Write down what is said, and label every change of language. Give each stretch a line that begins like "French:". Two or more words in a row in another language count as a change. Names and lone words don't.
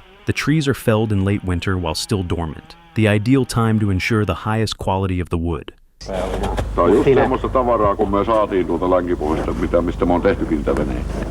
English: The trees are felled in late winter while still dormant, the ideal time to ensure the highest quality of the wood.
Finnish: Tämä on just semmoista tavaraa, kun me saatiin tuolta Länkipuolesta, mistä me on tehtykin niitä veneitä.